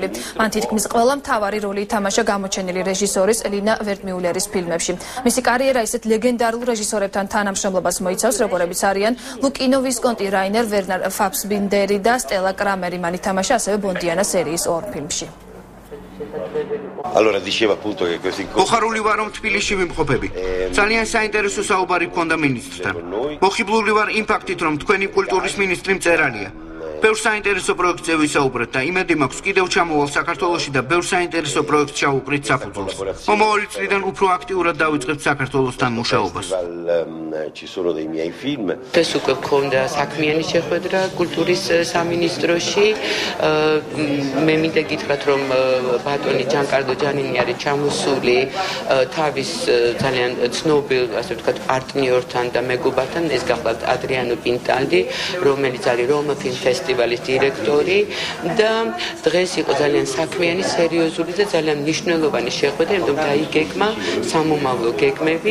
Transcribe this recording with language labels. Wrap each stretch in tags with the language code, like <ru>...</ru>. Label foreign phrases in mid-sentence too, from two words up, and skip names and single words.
<ka>მან თითქმის ყველა მთავარი როლი ითამაშა გამოჩენილი რეჟისორის ლინა ვერტმიულერის ფილმებში. მისი კარიერა ისეთ ლეგენდარულ რეჟისორებთან თანამშრომლობას მოიცავს, როგორებიც არიან ლუკინო ვისკონტი, რაინერ ვერნერ ფაბსბინდერი და სტელა კრამერი. მან ითამაშა ასევე ბონდიანა სერიის ორ ფილმში.</ka> <it>Allora diceva appunto che questi</it> <ka>მოხარული ვარ რომ თბილისში ვიმყოფები. ძალიან საინტერესო საუბარი გქონდა მინისტრთან. მოხიბლული ვარ იმ ფაქტით რომ თქვენი კულტურის მინისტრი მწერალია. ბევრ საინტერესო პროექტზე ვისაუბრეთ და იმედი მაქვს კიდევ ჩამოვალ საქართველოში და ბევრ საინტერესო პროექტს ჩავუყრით საფუძველს. მომავალი წლიდან უფრო აქტიურად დავიწყებთ საქართველოსთან მუშაობას.</ka> <it>ci sono dei miei film.</it> <ka>ეს უკვე გქონდა საქმიანი შეხვედრა კულტურის სამინისტროში. მე მინდა გითხრათ რომ ბატონი ჯან-კარლო ჯანინი არის ჩამოსული თავის ძალიან ცნობილ, ასე ვთქვათ, პარტნიორთან და მეგობართან, ეს გახლავთ ადრიანო პინტალდი, რომელიც არის რომა ფილმ ფესტივალის დირექტორი და დღეს იყო ძალიან საქმიანი, სერიოზული და ძალიან მნიშვნელოვანი შეხვედრა, იმიტომ დაიგეგმა სამომავლო გეგმები.</ka>